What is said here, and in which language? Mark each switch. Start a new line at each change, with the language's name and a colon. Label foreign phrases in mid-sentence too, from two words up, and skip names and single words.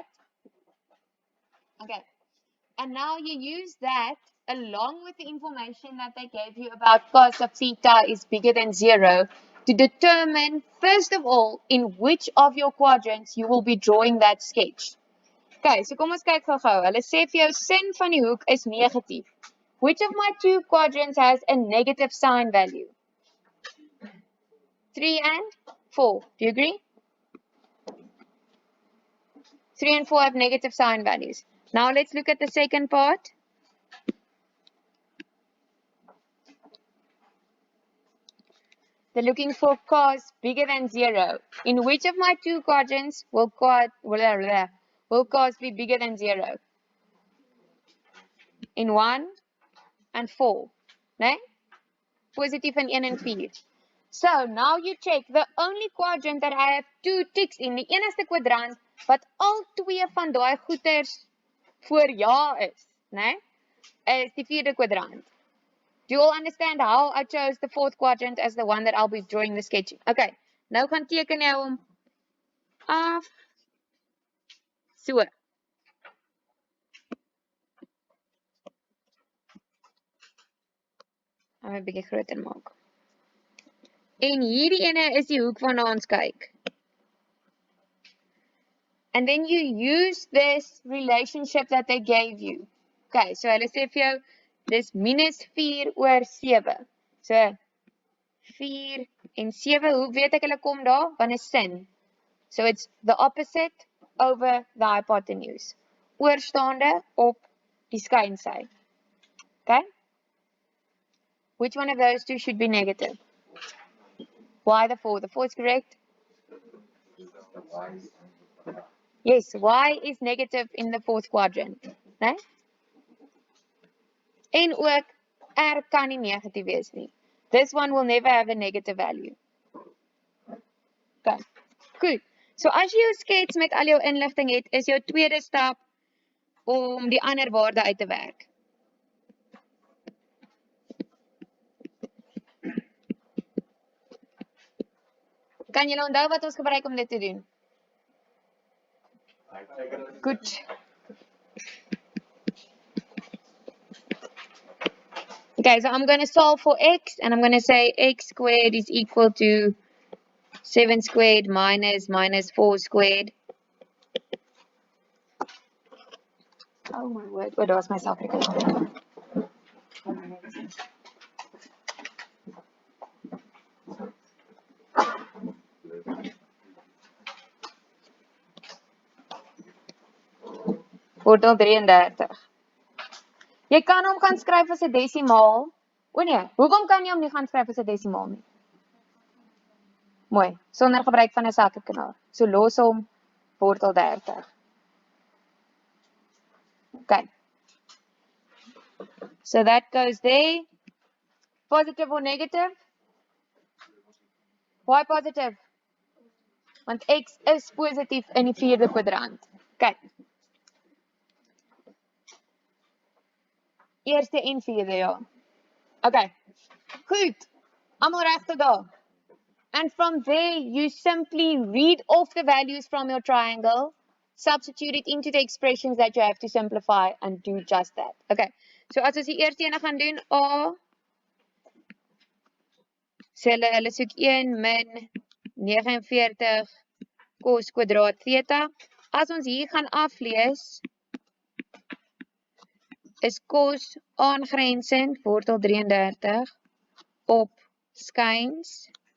English: Okay. And now you use that along with the information that they gave you about cos of theta is bigger than 0 to determine, first of all, in which of your quadrants you will be drawing that sketch. Okay, so
Afrikaans: kom ons kyk gou-gou. Hulle sê vir jou sin van die hoek is negatief.
English: Which of my two quadrants has a negative sign value? 3 and 4. Do you agree? 3 and 4 have negative sign values. Now let's look at the second part. They're looking for cos bigger than 0. In which of my two quadrants will cos be bigger than 0? In 1 and 4. Nee? Positive in 1 and 4. So now you check the only quadrant that I have two ticks in,
Afrikaans: die enigste kwadrant wat al twee van daai goeters voor ja is, né? Is die vierde kwadrant.
English: Do you all understand how I chose the fourth quadrant as the one that I'll be drawing the sketch?
Afrikaans: Okay, nou gaan teken jy hom af. So. Gaan 'n bietjie groter maak. En hierdie ene is die hoek waarna ons kyk.
English: And then you use this relationship that they gave you. Okay, so
Afrikaans: hulle sê vir jou, dis minus 4 oor 7. So, 4 en 7, hoe weet ek hulle kom daar? Want is sin.
English: So, it's the opposite over the hypotenuse.
Afrikaans: Oorstaande op die skynsy.
English: Okay? Which one of those two should be negative? Why the 4? The 4 is correct? Yes, y is negative in the fourth quadrant.
Afrikaans: Né? En ook r kan nie negatief wees nie.
English: This one will never have a negative value.
Afrikaans: Okay, goed. So as jy jou skets met al jou inligting het, is jou tweede stap om die ander waarde uit te werk. Kan julle onthou wat ons gebruik om dit te doen? Goed.
English: Okay, so I'm going to solve for x, and I'm going to say x squared is equal to 7 squared minus 4 squared. Oh my word, where was my self-recognition?
Afrikaans: Wortel 33. Jy kan hom gaan skryf as 'n desimaal. O nee, hoekom kan jy hom nie gaan skryf as 'n desimaal nie? Mooi, sonder gebruik van 'n sakrekenaar. So los hom wortel 30.
English: Okay. So that goes there. Positive or negative? Why positive?
Afrikaans: Want x is positief in die vierde kwadrant. Okay. Eerste en vierde, ja. Okay. Goed. Almal regte daar.
English: And from there, you simply read off the values from your triangle, substitute it into the expressions that you have to simplify, and do just that. Okay.
Afrikaans: So as ons die eerste ene gaan doen, a, so hulle soek 1 min 49 cos kwadraat theta. As ons hier gaan aflees, is cos aangrensend wortel 33 op skyns